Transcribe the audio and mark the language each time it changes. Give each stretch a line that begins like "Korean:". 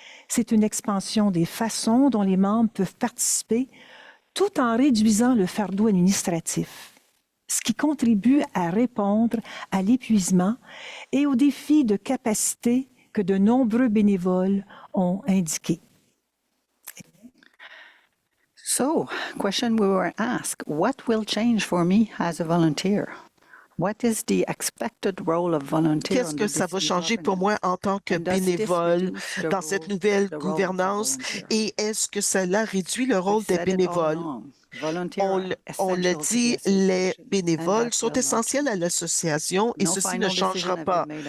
French: c'est une expansion des façons dont les membres peuvent participer tout en réduisant le fardeau administratif, ce qui contribue à répondre à l'épuisement et aux défis de capacité que de nombreux bénévoles ont indiqués.
English: So, question we were asked, what will change for me as a volunteer? What is the expected role of volunteer?
French: Qu'est-ce que ça va changer pour moi en tant que bénévole dans cette nouvelle gouvernance et est-ce que cela réduit le rôle des bénévoles? On le dit, les bénévoles sont essentiels à l'association et ceci ne changera pas.